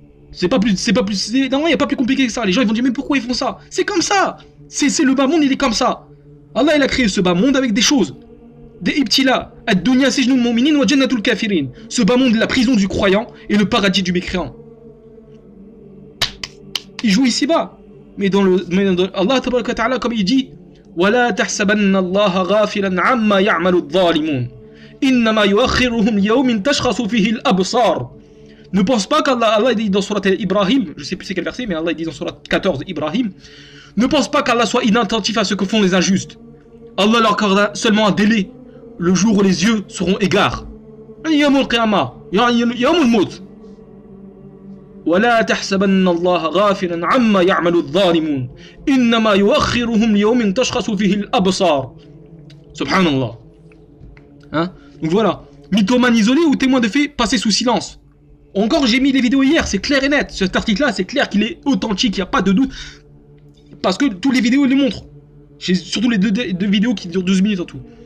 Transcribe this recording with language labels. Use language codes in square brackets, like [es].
[fr] Non, il n'y a pas plus compliqué que ça. Les gens ils vont dire mais pourquoi ils font ça? C'est comme ça. C'est le bas monde, il est comme ça. Allah il a créé ce bas monde avec des choses. Des ibtila. [ar] Ad-dunya sijnul mu'minin wa jannatul kafirin. [fr] Ce bas monde, la prison du croyant et le paradis du mécréant. Il joue ici-bas. Mais dans Allah tabaraka ta'ala, comme il dit, [ar] وَلَا تَحْسَبَنَّ اللَّهَ غَافِلًا عَمَّا يَعْمَلُ الظَّالِمُونَ إِنَّمَا يُؤَخِّرُهُمْ لِيَوْمٍ تَشْخَصُ فِيهِ الْأَبْصَارُ. [fr] Ne pense pas qu'Allah dit dans Surat Ibrahim, je sais plus c'est quel verset, mais Allah dit dans Surat 14 Ibrahim, ne pense pas qu'Allah soit inattentif à ce que font les injustes. Allah leur accorde seulement un délai, le jour où les yeux seront égars. [ar] Yawmul qiyamah, yawmul maut. ولا تحسبن الله غافلا عما يعمل الظالمون إنما يؤخرهم ليوم تشخص فيه الأبصار. Subhanallah. [fr] Hein? Donc voilà, mythomane isolé ou témoin de faits passés sous silence. Encore, j'ai mis les vidéos hier, c'est clair et net. Cet article-là, c'est clair qu'il est authentique, il n'y a pas de doute. Parce que toutes les vidéos le montrent. Surtout les deux vidéos qui durent 12 minutes en tout.